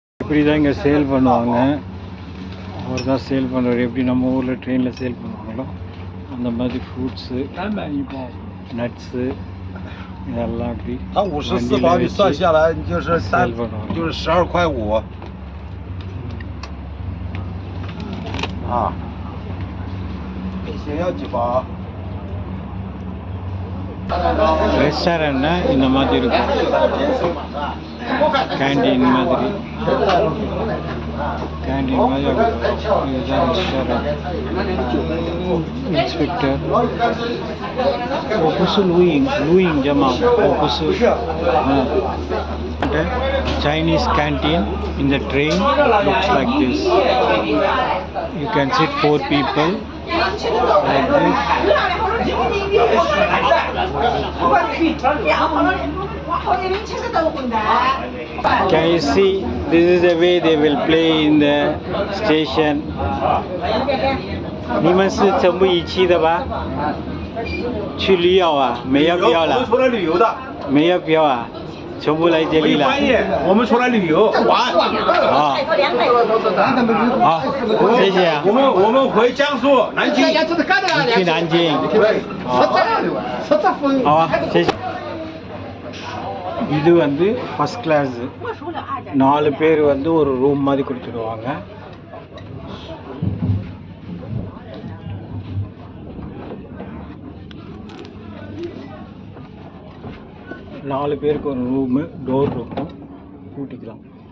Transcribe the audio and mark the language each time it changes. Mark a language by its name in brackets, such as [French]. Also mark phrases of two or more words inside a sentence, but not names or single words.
[Tamil] இப்படி தான் இங்கே சேல் பண்ணுவாங்க. அவர் தான் சேல் பண்ணுறாரு. எப்படி நம்ம ஊரில் ட்ரெயினில் சேல் பண்ணுவாங்களோ அந்த மாதிரி [English] fruits, nuts [Tamil] இதெல்லாம் அப்படி [Chinese] 它54包你算下来你就是12.5啊。你先要几包？ [Tamil] ரெஸ்டாரண்ட்னா இந்த மாதிரி இருக்கும். கேண்டீன் மாதிரி இதுதான் ரெஸ்டாரண்ட். இன்ஸ்பெக்டர் லூயிங் ஜமா [English] Chinese canteen in the train looks like this. You can sit 4 people like this. Can you see? This is the way they will play in the station. [Chinese] 你们是全部一起的吧？去旅游啊？没有票了。我们出来旅游的。没有票啊？全部来这里了。我们出来旅游玩。好，谢谢啊。我们回江苏南京。去南京。好啊，谢谢。 [Tamil] இது வந்து [English] first class. [Tamil] 4 பேர் வந்து ஒரு ரூம் மாதிரி கொடுத்துடுவாங்க. நாலு பேருக்கு ஒரு ரூமு, டோர் இருக்கும், பூட்டிக்கலாம்.